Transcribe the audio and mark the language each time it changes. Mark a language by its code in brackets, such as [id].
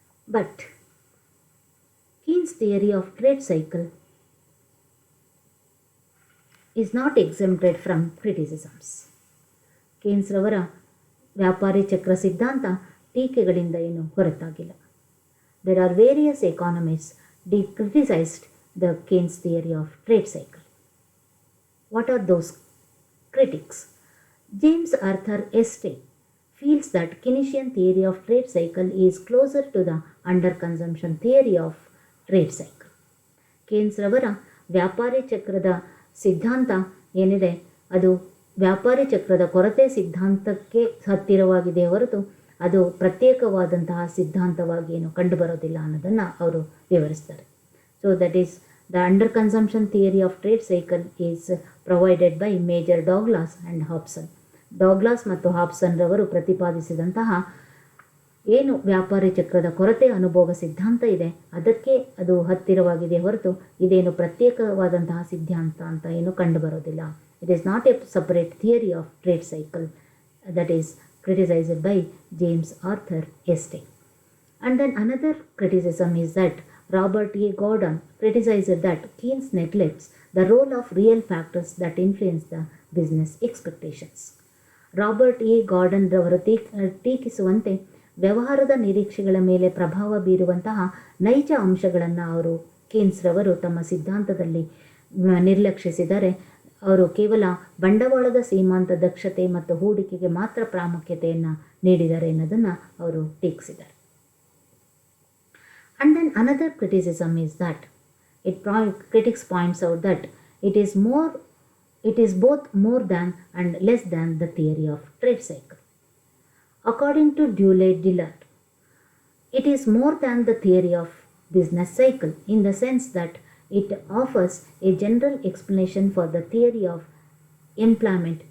[en] But Keynes theory of trade cycle is not exempted from criticisms. [kn] Keynes ರವರ ವ್ಯಾಪಾರಿ ಚಕ್ರ ಸಿದ್ಧಾಂತ ಟೀಕೆಗಳಿಂದ ಏನು ಹೊರತಾಗಿಲ್ಲ. [en] There are various economists criticized the Keynes theory of trade cycle. What are those critics? James Arthur Estey feels that Keynesian theory of trade cycle is closer to the underconsumption theory of trade cycle. [kn] Keynes ರವರ ವ್ಯಾಪಾರಿ ಚಕ್ರದ ಸಿದ್ಧಾಂತ ಏನಿದೆ ಅದು ವ್ಯಾಪಾರಿ ಚಕ್ರದ ಕೊರತೆ ಸಿದ್ಧಾಂತಕ್ಕೆ ಹತ್ತಿರವಾಗಿದೆ ಹೊರತು ಅದು ಪ್ರತ್ಯೇಕವಾದಂತಹ ಸಿದ್ಧಾಂತವಾಗಿ ಏನು ಕಂಡುಬರೋದಿಲ್ಲ ಅನ್ನೋದನ್ನು ಅವರು ವಿವರಿಸ್ತಾರೆ. [en] So that is the under consumption theory of trade cycle is provided by Major Douglas and Hobson. [kn] ಡಾಗ್ಲಾಸ್ ಮತ್ತು ಹಾಬ್ಸನ್ ರವರು ಪ್ರತಿಪಾದಿಸಿದಂತಹ ಏನು ವ್ಯಾಪಾರಿ ಚಕ್ರದ ಕೊರತೆ ಅನುಭೋಗ ಸಿದ್ಧಾಂತ ಇದೆ ಅದಕ್ಕೆ ಅದು ಹತ್ತಿರವಾಗಿದೆ ಹೊರತು ಇದೇನು ಪ್ರತ್ಯೇಕವಾದಂತಹ ಸಿದ್ಧಾಂತ ಅಂತ ಏನು ಕಂಡುಬರೋದಿಲ್ಲ. [en] It is not a separate theory of trade cycle that is criticized by James Arthur Estey. And then another criticism is that Robert A. Gordon criticized that Keynes neglects the role of real factors that influence the business expectations. [kn] Robert A garden ರವರು ಟೀಕಿಸುವಂತೆ ವ್ಯವಹಾರದ ನಿರೀಕ್ಷೆಗಳ ಮೇಲೆ ಪ್ರಭಾವ ಬೀರುವಂತಹ ನೈಜ ಅಂಶಗಳನ್ನು ಅವರು Keynes ರವರು ತಮ್ಮ ಸಿದ್ಧಾಂತದಲ್ಲಿ ನಿರ್ಲಕ್ಷಿಸಿದರೆ. ಅವರು ಕೇವಲ ಬಂಡವಾಳದ ಸೀಮಾಂತ ದಕ್ಷತೆ ಮತ್ತು ಹೂಡಿಕೆಗೆ ಮಾತ್ರ ಪ್ರಾಮುಖ್ಯತೆಯನ್ನು ನೀಡಿದ್ದಾರೆ ಅನ್ನೋದನ್ನು ಅವರು ಟೀಕಿಸಿದ್ದಾರೆ. [en] And then another criticism is that critics points out that it is both more than and less than the theory of trade cycle. According to Dillard, it is more than the theory of business cycle in the sense that it offers a general explanation for the theory of employment